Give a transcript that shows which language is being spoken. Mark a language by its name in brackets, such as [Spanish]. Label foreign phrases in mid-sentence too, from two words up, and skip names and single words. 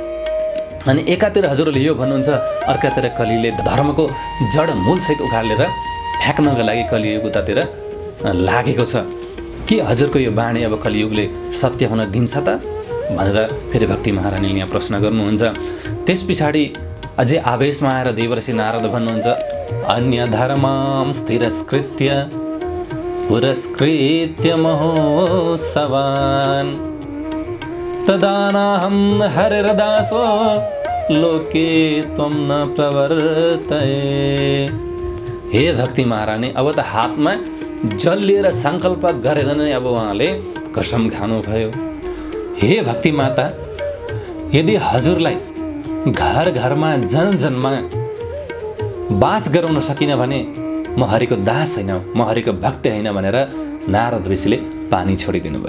[Nepali] अनि एकातिर हजुरले यो भन्नुहुन्छ, अर्कातिर कलिले धर्मको जड मूल सहित उखालेर फ्याँक्नको लागि कलियुग उतातिर लागेको छ। के हजुरको यो बाणी अब कलियुगले सत्य हुन दिन्छ त भनेर फेरि भक्ति महारानीले यहाँ प्रश्न गर्नुहुन्छ। त्यस पछाडि अझै आवेशमा आएर देवर्षि नारद भन्नुहुन्छ, [Sanskrit] अन्य धर्मां स्थिरस्कृत्य पुरस्कृत्य महोत्सवान् तदानाहं हरिर्दासो लोके त्वं न प्रवर्तये। [Nepali] हे भक्ति महारानी, अब त हातमा जल लिएर सङ्कल्प गरेर नै अब उहाँले कसम खानुभयो। हे भक्ति माता, यदि हजुरलाई घर घरमा जन जनमा बास गराउन सकिनँ भने म हरिको दास होइन, म हरिको भक्त होइन भनेर नारद ऋषिले पानी छोडिदिनु भयो।